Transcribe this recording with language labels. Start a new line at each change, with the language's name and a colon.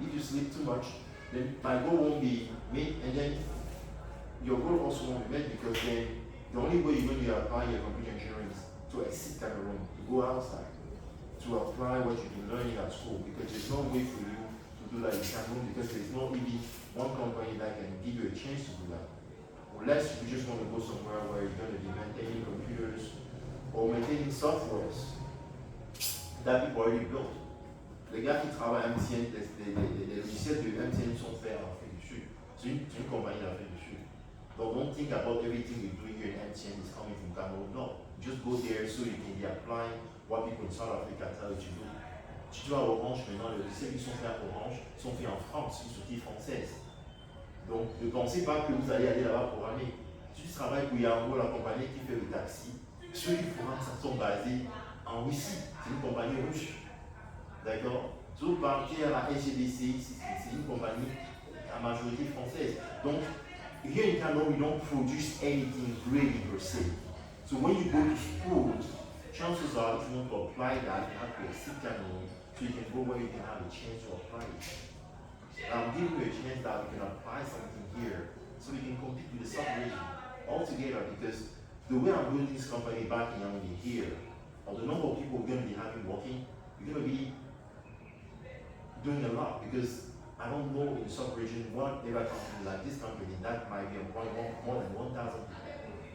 English: If you sleep too much, then my goal won't be met. And then your goal also won't be met because then the only way you're going to apply your computer engineering is to exit Cameroon, to go outside, to apply what you've been learning at school, because there's no way for you to do that in Cameroon because there's not even one company that can give you a chance to do that. Unless you just want to go somewhere where you're going to be maintaining computers or maintaining softwares that people already built.
French: Les gars qui travaillent à MTN, les logiciels de MTN sont faits en Afrique du Sud. C'est une compagnie d'Afrique du Sud.
English: So don't think about everything you're doing here in MTN is coming from Cameroon. No, just go there so you can be applying what people in South Africa tell you to do.
French: Si tu vas à Orange maintenant, les logiciels qui sont faits à Orange sont faits en France, une société française. Donc ne pensez pas que vous allez aller là-bas pour aller. Si tu travailles pour Yango, la compagnie qui fait le taxi, ceux qui font ça sont basés en Russie. C'est une compagnie russe. D'accord? Si vous partez à la SGBC, c'est une compagnie à majorité française.
English: Donc, here in Cameroon, we don't produce anything really per se. So when you go to school, chances are if you want to apply that, you have to exit Cameroon so you can go where you can have a chance to apply it. I'm giving you a chance that we can apply something here so we can compete with the sub-region altogether because the way I'm building this company back in Yaoundé here, or the number of people we're going to be having working, we're going to be doing a lot because I don't know in the sub-region whatever company like this company that might be more than 1,000 people.